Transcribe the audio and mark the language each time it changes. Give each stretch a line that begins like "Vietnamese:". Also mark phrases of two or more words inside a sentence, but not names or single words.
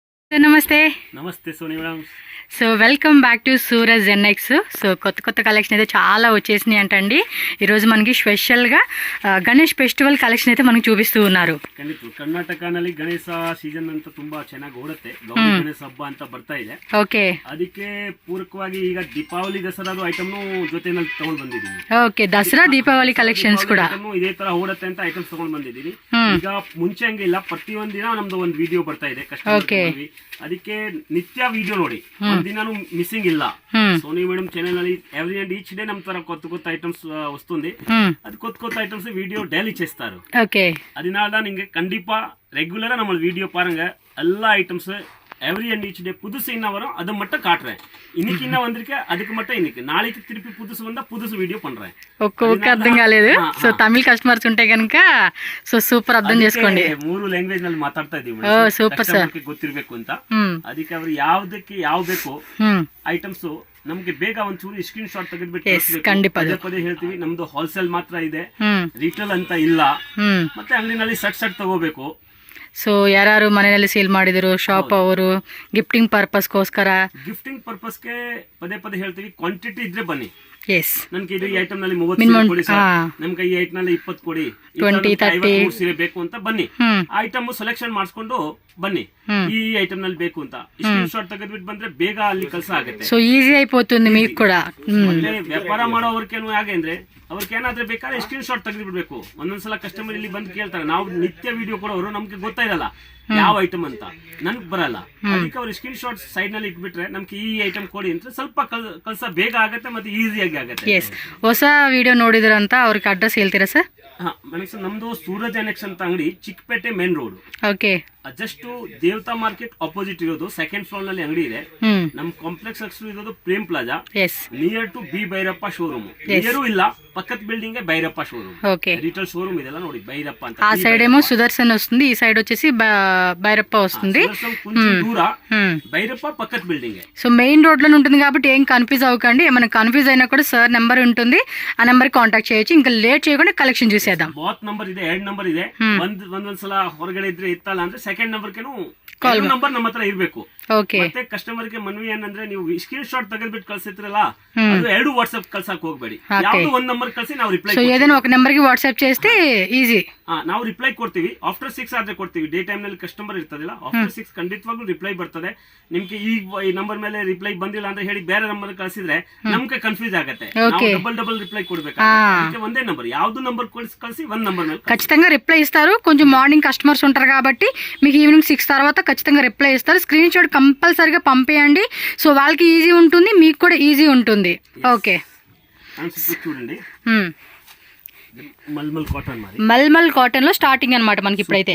Telugu: నమస్తే నమస్తే సోని మేడం.
English: So welcome back to Suraj NX.
Telugu: సో కొత్త కలెక్షన్ అయితే చాలా వచ్చేసినాయి అంటండి. ఈరోజు మనకి స్పెషల్గా
English: Ganesh festival collection
Telugu: అయితే మనకు చూపిస్తూ ఉన్నారు.
Kannada: ಕರ್ನಾಟಕನಲ್ಲಿ ಗಣೇಶ ಸೀಸನ್ ಅಂತ ತುಂಬಾ ಚೆನ್ನಾಗಿ ಓಡುತ್ತೆ. ಗೌರಿ ಗಣೇಶ ಹಬ್ಬ ಅಂತ ಬರ್ತಾ ಇದೆ. ಓಕೆ, ಅದಕ್ಕೆ ಪೂರಕವಾಗಿ ಈಗ ದೀಪಾವಳಿ ದಸರಾದ ಐಟಮ್ ಜೊತೆನಲ್ಲಿ ತಗೊಂಡು ಬಂದಿದ್ದೀವಿ. ಓಕೆ, ದಸರಾ ದೀಪಾವಳಿ ಕಲೆಕ್ಷನ್ಸ್ ಕೂಡ ಇದೇ ತರ ಓಡುತ್ತೆ ಅಂತ ಐಟಮ್ಸ್ ತಗೊಂಡು ಬಂದಿದ್ದೀವಿ. ಈಗ ಮುಂಚೆ ಹಂಗಿಲ್ಲ, ಪ್ರತಿಯೊಂದು ದಿನ ನಮ್ದು ಒಂದು ವಿಡಿಯೋ ಬರ್ತಾ ಇದೆ ಕಸ್ಟಮರ್. ಅದಕ್ಕೆ ನಿತ್ಯ ವಿಡಿಯೋ ನೋಡಿ, ಒಂದಿನಾನು ಮಿಸ್సింగ్ ಇಲ್ಲ.
Telugu: సోనీ మేడం ఛానల్ ನಲ್ಲಿ
English: every and each day
Kannada: ನಮ್ಮ ತರ
Telugu: కొత్త ఐటమ్స్ వస్తుంది. అది కొత్త ఐటమ్స్ వీడియో డైలీ చేస్తారు. ఓకే,
Tamil: அதனால நீங்க கண்டிப்பா ரெகுலரா நம்ம வீடியோ பாருங்க. எல்லா ஐட்டம்ஸ்
English: every and each day
Tamil: புதுசு என்ன வரும் அதை மட்டும் காட்டுறேன். இன்னைக்கு என்ன வந்திருக்கு அதுக்கு மட்டும் இன்னைக்கு, நாளைக்கு திருப்பி புதுசு வந்தா புதுசு వీడియో పண்றேன்.
Telugu: ఒక్కొక్క అర్థం కాలేదు. సో తమిళ కస్టమర్స్ ఉంటే కనుక సో సూపర్ అర్థం చేసుకోండి.
Kannada: 3 ಲ್ಯಾಂಗ್ವೇಜ್ ನಲ್ಲಿ ಮಾತಾಡ್ತಾ ಇದೀವಿ.
English: super sir,
Kannada: ಗೊತ್ತಿರಬೇಕು ಅಂತ. ಅದಕ್ಕೆ ಅವರು ಯಾವ್ದಕ್ಕೆ ಯಾವ ಬೇಕು ಐಟಮ್ಸ್ ನಮ್ಗೆ ಬೇಗ ಒಂಚೂರು ಸ್ಕ್ರೀನ್ ಶಾಟ್ ತೆಗೆದ್ಬಿಟ್ಟು ಪದೇ ಹೇಳ್ತೀವಿ. ನಮ್ದು ಹೋಲ್ಸೇಲ್ ಮಾತ್ರ ಇದೆ, ರಿಟೇಲ್ ಅಂತ ಇಲ್ಲ. ಮತ್ತೆ ಅಂಗಡಿನಲ್ಲಿ ಸಟ್ ತಗೋಬೇಕು. ಸೊ ಯಾರು ಮನೆಯಲ್ಲಿ ಸೇಲ್ ಮಾಡಿದ್ರು ಶಾಪ್ ಅವರು
English: gifting purpose, gifting purpose
Kannada: ಪದೇ ಹೇಳ್ತೀವಿ. ಕ್ವಾಂಟಿಟಿ ಇದ್ರೆ ಬನ್ನಿ. ಎಸ್, ನನ್ಗೆ ಇದು ಈ ಐಟಮ್ ನಲ್ಲಿ 30 ಕೊಡಿ ಸರ್, ನಮ್ಗೆ ಈ ಐಟಮ್ ನಲ್ಲಿ 20 ಕೊಡಿ, 20, 30 ಸೀರೆ ಬೇಕು ಅಂತ ಬನ್ನಿ.
English: item selection
Kannada: ಮಾಡಿಸ್ಕೊಂಡು ಬನ್ನಿ, ఈ ఐటమ్ ನಲ್ಲಿ ಬೇಕು ಅಂತ ಸ್ಕ್ರೀನ್ ಶಾಟ್ ತೆಗೆದ್ಬಿಟ್ಟು ಬಂದ್ರೆ ಬೇಗ ಅಲ್ಲಿ ಕೆಲಸ ಆಗುತ್ತೆ.
English: so easy
Telugu: అయిపోతుంది మీకు కూడా.
Kannada: ವ್ಯಾಪಾರ ಮಾಡೋರ್ಗೇನು ಹೇಗೆ ಅಂದ್ರೆ ಅವ್ರಿಗೆ ಏನಾದ್ರೆ ಬೇಕಾದ್ರೆ ಸ್ಕ್ರೀನ್ ಶಾಟ್ ತೆಗೆದ್ಬಿಡ್ಬೇಕು. ಒಂದೊಂದ್ಸಲ ಕಸ್ಟಮರ್ ಇಲ್ಲಿ ಬಂದು ಕೇಳ್ತಾರೆ, ನಾವು ನಿತ್ಯ ವಿಡಿಯೋ ಕೊಡೋರು ನಮ್ಗೆ ಗೊತ್ತಾಯಿರಲ್ಲ ಯಾವ ಐಟಮ್ ಅಂತ, ನನ್ಗೆ ಬರಲ್ಲ. ಅದಕ್ಕೆ ಅವ್ರು ಸ್ಕ್ರೀನ್ ಶಾಟ್ ಸೈಡ್ ನಲ್ಲಿ ಇಟ್ಬಿಟ್ರೆ ನಮ್ಗೆ ಈ ಐಟಮ್ ಕೊಡಿ ಅಂತ ಸ್ವಲ್ಪ ಕೆಲಸ ಬೇಗ ಆಗುತ್ತೆ ಮತ್ತೆ ಈಸಿಯಾಗಿ ಆಗುತ್ತೆ. ಎಸ್, ಹೊಸ ವಿಡಿಯೋ ನೋಡಿದ್ರಂತ ಅವ್ರಿಗೆ ಅಡ್ರೆಸ್ ಹೇಳ್ತೀರಾ ಸರ್? ಮೇಡಮ್ ನಮ್ದು ಸೂರಜ್ ಎನೆಕ್ಸ್ ಅಂತ ಅಂಗಡಿ, ಚಿಕ್ಕಪೇಟೆ ಮೇನ್ ರೋಡ್. ಓಕೆ, ಜಸ್ಟ್ ದೇವತಾ ಮಾರ್ಕೆಟ್ ಆಪೋಸಿಟ್ ಇರೋದು,
English: second floor
Kannada: ನಲ್ಲಿ ಅಂಗಡಿ ಇದೆ. ನಮ್ ಕಾಂಪ್ಲೆಕ್ಸ್ ಹೆಸರು ಇರೋದು ಪ್ರೇಮ್ ಪ್ಲಾಜಾ,
English: near to B Bhairappa showroom.
Kannada: ನಿಯರು ಇಲ್ಲ, ಪಕ್ಕದ ಬಿಲ್ಡಿಂಗ್ ಭೈರಪ್ಪ ಶೋರೂಮ್. ಓಕೆ,
English: retail showroom
Kannada: ಇದೆಲ್ಲ ನೋಡಿ, ಭೈರಪ್ಪ ಅಂತ.
Telugu: ఆ సైడ్ ఏమో సుదర్శన్ వస్తుంది, ఈ సైడ్ వచ్చేసి భైరప్ప వస్తుంది. కొంచెం దూర భైరప్ప పక్కన బిల్డింగ్. సో మెయిన్ రోడ్ లో ఉంటుంది కాబట్టి ఏం కన్ఫ్యూజ్ అవ్వకండి. ఏమైనా కన్ఫ్యూజ్ అయినా కూడా సార్ నెంబర్ ఉంటుంది, ఆ నెంబర్ కాంటాక్ట్ చేయొచ్చు. ఇంకా లేట్ చేయకుండా కలెక్షన్ చూసేద్దాం.
English: both number
Kannada: ಇದೆ, 2 ನಂಬರ್ ಇದೆ. ಒಂದೊಂದ್ಸಲ ಹೊರಗಡೆ ಇದ್ರೆ ಇತ್ತಲ್ಲ ಅಂದ್ರೆ ಸೆಕೆಂಡ್ ನಂಬರ್ಗೆನು ನಂಬರ್ ನಮ್ಮ ಹತ್ರ ಇರಬೇಕು. ಮತ್ತೆ ಕಸ್ಟಮರ್ ಗೆ ಮನವಿ ಏನಂದ್ರೆ, ನೀವು ಸ್ಕ್ರೀನ್ ಶಾಟ್ ತೆಗೆದ್ಬಿಟ್ಟು ಕಳ್ಸಿದ್ರಲ್ಲ, ಅದು 2 ವಾಟ್ಸ್ಆಪ್ ಕಳ್ಸಕ್ ಹೋಗ್ಬೇಡಿ. ಯಾವ್ದು ಒಂದ್ ನಂಬರ್ ಕಳ್ಸಿ ನಾವು ರಿಪ್ಲೈ.
Telugu: సో ఏదైనా ఒక నెంబర్ కి వాట్సాప్ చేస్తే ఈజీ.
Kannada: ನಾವು ರಿಪ್ಲೈ ಕೊಡ್ತೀವಿ. ಆಫ್ಟರ್ 6 ಆದ್ರೆ ಕೊಡ್ತೀವಿ. ಡೇ ಟೈಮ್ ನಲ್ಲಿ ಕಸ್ಟಮರ್ ಇರ್ತದಿಲ್ಲ, ಆಫ್ಟರ್ 6 ಖಂಡಿತವಾಗ್ಲೂ ರಿಪ್ಲೈ ಬರ್ತದೆ. ನಿಮ್ಗೆ ಈ ನಂಬರ್ ಮೇಲೆ ರಿಪ್ಲೈ ಬಂದಿಲ್ಲ ಅಂತ ಹೇಳಿ ಬೇರೆ ನಂಬರ್ ಕಳ್ಸಿದ್ರೆ ನಮ್ಗೆ ಕನ್ಫ್ಯೂಸ್ ಆಗುತ್ತೆ.
English: double reply
Kannada: ಕೊಡ್ಬೇಕು. ಒಂದೇ ನಂಬರ್, ಯಾವ್ದು ನಂಬರ್ ಕಳ್ಸಿ ಒಂದ್ ನಂಬರ್ ಮೇಲೆ
Telugu: ఖచ్చితంగా రిప్లై ఇస్తారు. కొంచెం
English: morning customers
Telugu: ఉంటారు కాబట్టి మీకు ఈవినింగ్ 6 తర్వాత ఖచ్చితంగా రిప్లై ఇస్తారు. స్క్రీన్ షాట్ కంపల్సరీగా పంపేయండి. సో వాళ్ళకి ఈజీ ఉంటుంది, మీకు కూడా ఈజీ ఉంటుంది. ఓకే, చూడండి, మల్మల్ కాటన్ లో స్టార్టింగ్ అనమాట మనకి ఇప్పుడైతే.